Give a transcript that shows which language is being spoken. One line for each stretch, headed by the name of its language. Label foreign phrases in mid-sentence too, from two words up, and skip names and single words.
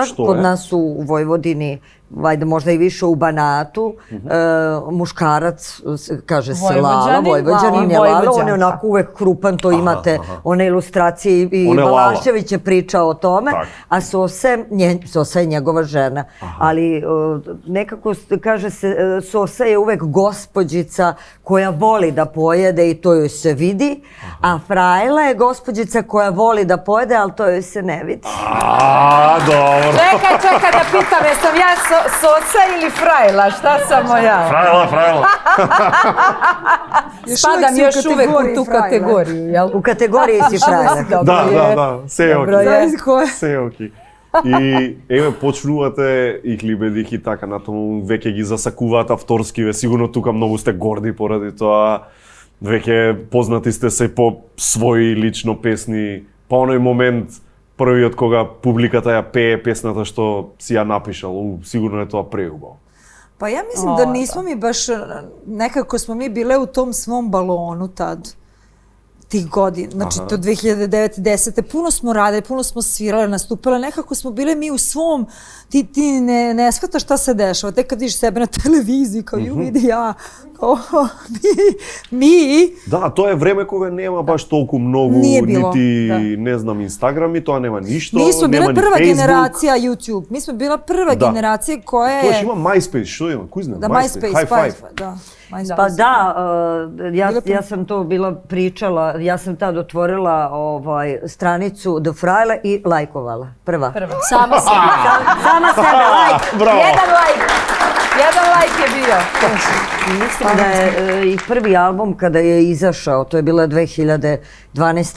Serbian: Kod nas u Vojvodini, vajde možda i više u Banatu, muškarac, kaže se Lala, Vojvođanin je Lala, on je onako uvek krupan, to imate one ilustracije i Balašević je pričao o tome, a Sosa je njegova žena, ali nekako kaže se, Sosa je uvek gospođica koja voli da pojede i to joj se vidi, a Frajla je gospođica koja voli da pojede, ali to joj se ne vidi. Dobro. Čekaj da pitam, jesam ja Sosa ili Frajla, šta sam ja? Frajla. Spadam još uvek u tu kategoriju, jel? U kategoriji si Frajla.
Macedonian: Да, се оки. Се оки. И еве почнувате и клибедих и така натаму веќе ги засакуваат авторскиве, сигурно тука многу сте горди поради тоа. Веќе познати сте се по своји лично песни, по оној момент првиот кога публиката ја пее песната што си ја напишал, сигурно е тоа преубаво.
Serbian: Pa ja mislim da nismo mi baš, nekako smo mi bile u tom svom balonu tad, tih godina, znači to 2009. 10. Puno smo radili, puno smo svirale, nastupile, nekako smo bile mi u svom, ti ne shvataš šta se dešava, tek kad vidiš sebe na televiziji, kao ju vidi ja, mi... Da, to je vreme
Macedonian: кога нема баш толку многу, нити, не знам, Инстаграми, тоа нема ништо,
Serbian: Mi smo
Macedonian: нема
Serbian: bila
Macedonian: ни
Serbian: prva
Macedonian: Facebook.
Serbian: generacija YouTube. Mi smo bila prva generacija koja je...
Macedonian: Тоа ќе има MySpace, што има? Кој знам?
Serbian: Da, MySpace, High Five. da. Pa da, ja sam to bila pričala, ja sam tad otvorila stranicu The Frajle i lajkovala. Prva. Sama sebe. Sama sebe, lajk. Bravo. Jedan lajk je bio. Mislim da je i prvi album kada je izašao, to je bila 2012.